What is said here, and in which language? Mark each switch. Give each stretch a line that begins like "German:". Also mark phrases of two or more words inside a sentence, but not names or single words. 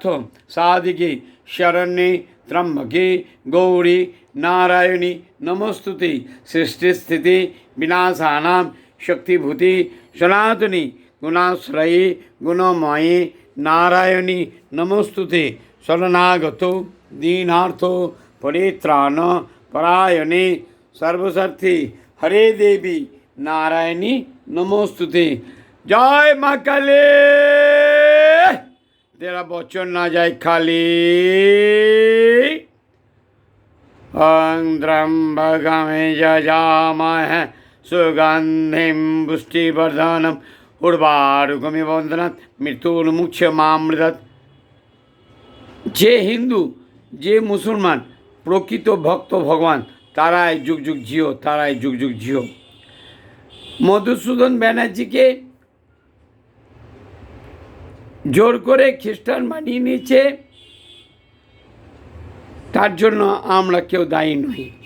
Sanskrit: साधिके शरण्ये त्र्यंबके गौरी नारायणी नमोस्तुते सृष्टि स्थिति विनाशानां शक्तिभूते सनातनी गुणाश्रये गुणमये नारायणी नमोस्तुते शरणागत दीनार्थ परित्राण परायणे सर्वसार्थी हरे देवी नारायणी नमोस्तुते।
Hindi: जय माँ काली, तेरा वचन ना जाए खाली।
Sanskrit: त्र्यंबकं यजामहे सुगंधिं पुष्टिवर्धनम् उर्वारुकमिव वन्दनात् मृत्युर्मुक्षमामृतात्।
Bangla: যে হিন্দু যে মুসলমান প্রকৃত ভক্ত ভগবান তারাই
Hindi: जुग जुग जिओ,
Bangla: তারাই
Hindi: जुग जुग जिओ।
Bangla: মধুসূদন ব্যানার্জিকে জোর করে খ্রিস্টান বানিয়ে নিয়েছে, তার জন্য আমরা কেউ দায়ী নই।